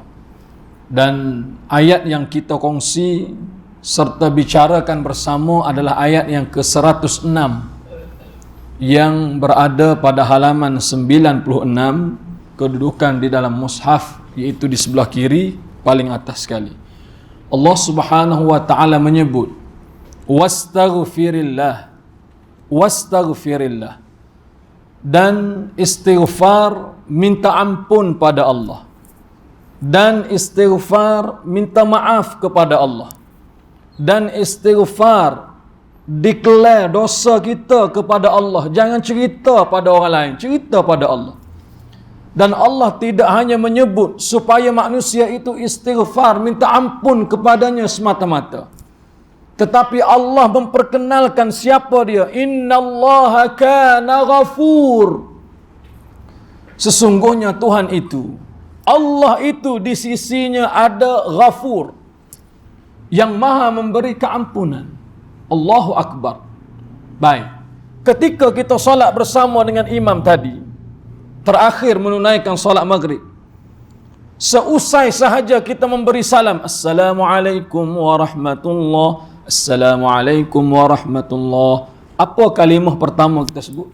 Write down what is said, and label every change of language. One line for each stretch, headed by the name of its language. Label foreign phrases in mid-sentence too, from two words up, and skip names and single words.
Malay: Dan ayat yang kita kongsi serta bicarakan bersama adalah ayat yang ke-106 yang berada pada halaman 96, kedudukan di dalam mushaf, iaitu di sebelah kiri paling atas sekali. Allah
Arabic: سبحانه وتعالى
Malay: menyebut,
Arabic: واستغفر الله، واستغفر الله.
Malay: dan istighfar minta ampun pada Allah, dan istighfar minta maaf kepada Allah, dan istighfar declare dosa kita kepada Allah. Jangan cerita pada orang lain, cerita pada Allah. Dan Allah tidak hanya menyebut supaya manusia itu istighfar, minta ampun kepadanya semata-mata, tetapi Allah memperkenalkan siapa dia.
Arabic: إن الله كان غفور.
Malay: Sesungguhnya Tuhan itu, Allah itu di sisinya ada ghafur, yang maha memberi keampunan.
Arabic: الله أكبر.
Malay: Baik. Ketika kita solat bersama dengan imam tadi, terakhir menunaikan solat maghrib, seusai sahaja kita memberi salam,
Arabic: السلام عليكم ورحمة الله، السلام عليكم ورحمة الله,
Malay: apa kalimah pertama kita sebut?